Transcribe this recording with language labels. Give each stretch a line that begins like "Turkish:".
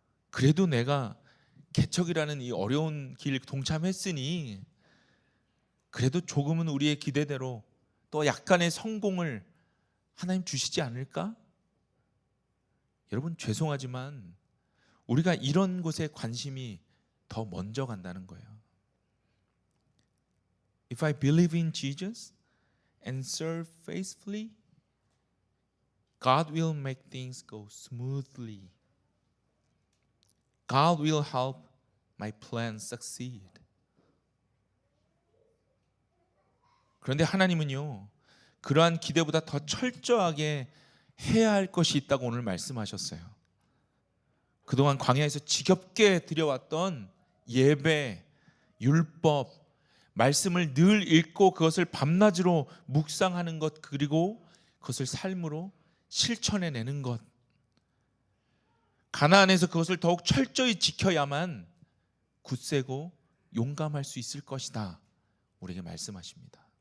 Korean: 그래도 내가 개척이라는 이 어려운 길 동참했으니 그래도 조금은 우리의 기대대로 또 약간의 성공을 하나님 주시지 않을까? 여러분, 죄송하지만 우리가 이런 곳에 관심이 더 먼저 간다는 거예요.
English: If I believe in Jesus and serve faithfully, God will make things go smoothly. God will help my plan succeed.
Korean: 그런데 하나님은요, 그러한 기대보다 더 철저하게 해야 할 것이 있다고 오늘 말씀하셨어요. 그동안 광야에서 지겹게 드려왔던 예배, 율법, 말씀을 늘 읽고 그것을 밤낮으로 묵상하는 것, 그리고 그것을 삶으로 실천해내는 것, 가나안에서 그것을 더욱 철저히 지켜야만 굳세고 용감할 수 있을 것이다, 우리에게 말씀하십니다.